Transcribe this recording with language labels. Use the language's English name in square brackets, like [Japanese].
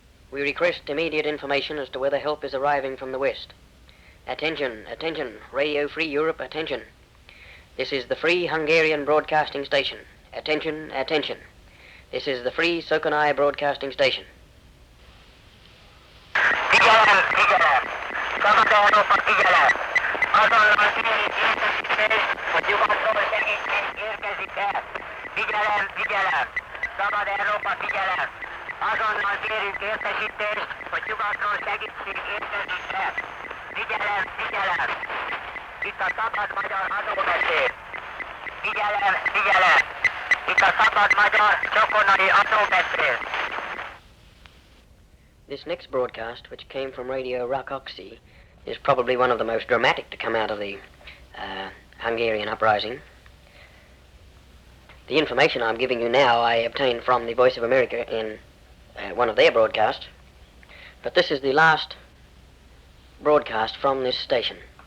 [English] We request immediate information as to whether help is arriving from the West. Attention, attention, Radio Free Europe, attention. This is the Free Hungarian Broadcasting Station. Attention, attention. This is the Free Sokonai Broadcasting Station. [Hungarian] Figyelem, figyelem! Szabad Európa, figyelem! Azonnal kérjük értesítést, hogy nyugatról segítség érkezik el. Figyelem, figyelem! Szabad Európa, figyelem! Azonnal kérjük értesítést, hogy nyugatról segítség érkezik el. Figyelem, figyelem! Itt a szabad magyar adóbeszéd. Figyelem, figyelem! Itt a szabad magyar csokonai adóbeszéd. [English] This next broadcast, which came from Radio Rakoczy, is probably one of the most dramatic to come out of the Hungarian uprising. The information I'm giving you now I obtained from the Voice of America in one of their broadcasts, but this is the last broadcast from this station.